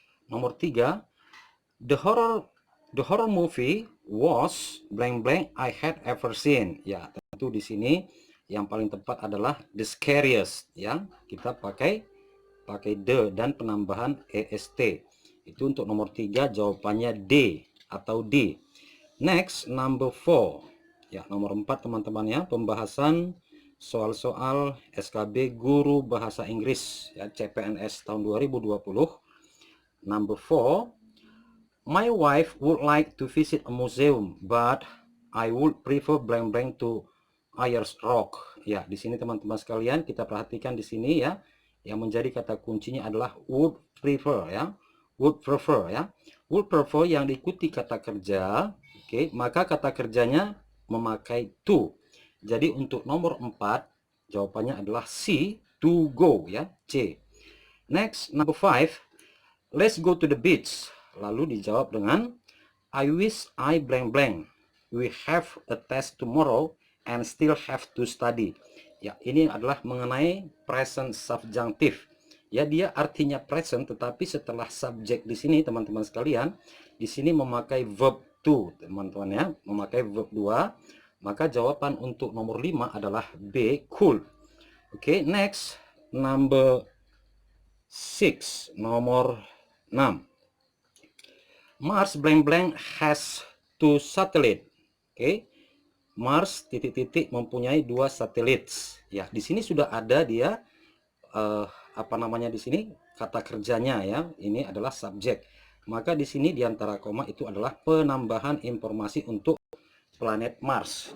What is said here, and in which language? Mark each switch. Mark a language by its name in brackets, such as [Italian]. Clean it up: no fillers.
[Indonesian] Nomor 3, [English] the horror movie was blank blank I had ever seen. [Indonesian] Ya, tentu di sini yang paling tepat adalah [English] the scariest [Indonesian] ya. Kita pakai the dan penambahan est. Itu untuk nomor 3 jawabannya D atau D. [English] Next, number 4. [Indonesian] Ya, nomor 4 teman-teman ya, pembahasan soal-soal SKB Guru Bahasa Inggris ya, CPNS tahun 2020. [English] Number 4. My wife would like to visit a museum, but I would prefer blank blank to Ayers Rock. [Indonesian] Ya, di sini teman-teman sekalian kita perhatikan di sini ya, yang menjadi kata kuncinya adalah [English] would prefer [Indonesian] ya. [English] Would prefer [Indonesian] ya. [English] Would prefer [Indonesian] yang diikuti kata kerja. Oke, maka kata kerjanya memakai to. Jadi untuk nomor 4 jawabannya adalah C, [English] to go [Indonesian] ya, C. [English] Next, number 5. Let's go to the beach. [Indonesian] Lalu dijawab dengan [English] I wish I blank blank. We have a test tomorrow and still have to study. [Indonesian] Ya, ini adalah mengenai present subjunctive. Ya, dia artinya present tetapi setelah subjek di sini teman-teman sekalian, di sini memakai verb to, teman-teman ya, memakai verb 2. Maka jawaban untuk nomor 5 adalah B, cool. Oke, [English] next number 6, [Indonesian] nomor 6. [English] Mars blank blank has two satellite. [Indonesian] Oke. Mars titik-titik mempunyai 2 satelit. Ya, di sini sudah ada dia apa namanya di sini kata kerjanya ya. Ini adalah subjek. Maka di sini di antara koma itu adalah penambahan informasi untuk planet Mars.